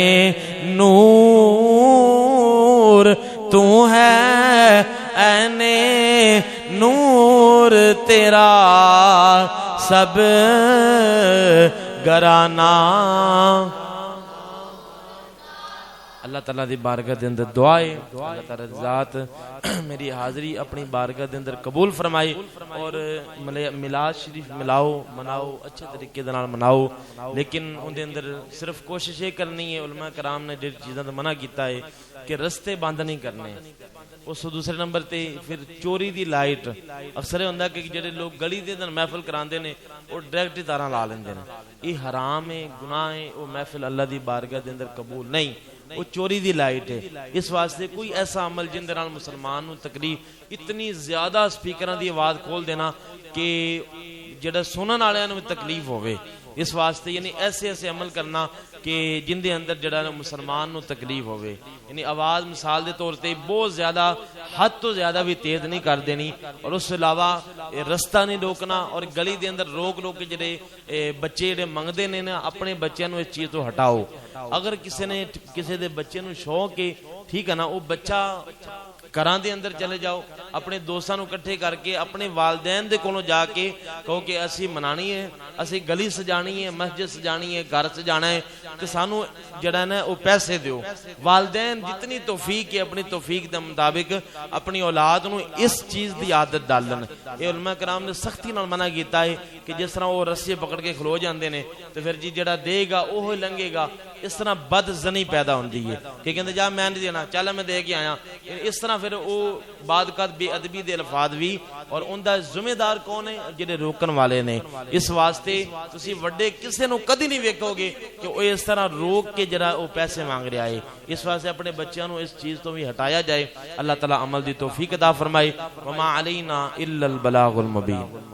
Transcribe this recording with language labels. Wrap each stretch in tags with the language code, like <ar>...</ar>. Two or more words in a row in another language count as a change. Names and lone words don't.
<ur>نور تو ہے عین نور تیرا سب گھرانہ</ur> <pa>اللہ تعالیٰ دی بارگاہ دے اندر دعائے اللہ تعالیٰ ذات میری حاضری اپنی بارگاہ دے اندر قبول فرمائے اور میلاد شریف ملاؤ مناؤ اچھے طریقے دے نال مناؤ لیکن ان دے اندر صرف کوشش یہ کرنی ہے علماء کرام نے جڑی چیزاں تے منع کیتا ہے کہ رستے بند نہیں کرنے اس دوسرے نمبر تے پھر چوری دی لائٹ اکثر ہوندا کہ جڑے لوگ گلی دے اندر محفل کراندے نے او ڈائریکٹ تاراں لا لیندے نے یہ حرام ہے گناہ ہے او محفل اللہ دی بارگاہ دے اندر قبول نہیں وہ چوری دی لائٹ ہے اس واسطے کوئی ایسا عمل جن دے نال مسلمان نو تکلیف اتنی زیادہ سپیکراں دی آواز کھول دینا کہ جڑا سنن والےاں نو تکلیف ہوے اس واسطے یعنی ایسے عمل کرنا کہ جن دے اندر جڑا مسلمان نو تکلیف ہوے یعنی آواز مثال دے طور تے بہت زیادہ حد تو زیادہ بھی تیز نہیں کر دینی اور اس علاوہ رستہ نہیں روکنا اور گلی دے اندر روک کے جڑے بچے جڑے منگدے نے نا اپنے بچیاں نو اس چیز تو ہٹاؤ اگر کسی نے کسی دے بچے نو شوق ہے ٹھیک ہے نا وہ بچہ گھراں دے اندر چلے جاؤ، اپنے دوستاں نو کٹھے کر کے اپنے والدین دے کولوں جا کے کہو کہ اسی منانی ہے، اسی گلی سجانی ہے، مسجد سجانی ہے، گھر سجانا ہے، تے سانو جڑا ہے نا او پیسے دیو۔ والدین جتنی توفیق ہے اپنی توفیق دے مطابق اپنی اولاد نو اس چیز دی عادت ڈالن۔ اے علماء کرام نے سختی نال منع کیتا ہے کہ جس طرح وہ رسی پکڑ کے کھلو جاندے نے تے پھر جی جڑا دے گا اوہ لنگے گا، اس طرح بد زنی پیدا ہوندی ہے کہ کہندے جا میں نہیں دینا، چل میں دے کے آیا، اس طرح پھر او بعد قد بے ادبی دے الفاظ بھی، اور ان دا ذمہ دار کون ہے؟ جڑے روکن والے نے۔ اس واسطے تسی وڈے کسے نو کدی نہیں ویکھو گے کہ او اس طرح روک کے جڑا او پیسے مانگ رہا ہے۔ اس واسطے اپنے بچیاں نو اس چیز تو بھی ہٹایا جائے۔ اللہ تعالی عمل دی توفیق عطا فرمائے۔</pa> <ar>وما علینا الا البلاغ المبین۔</ar>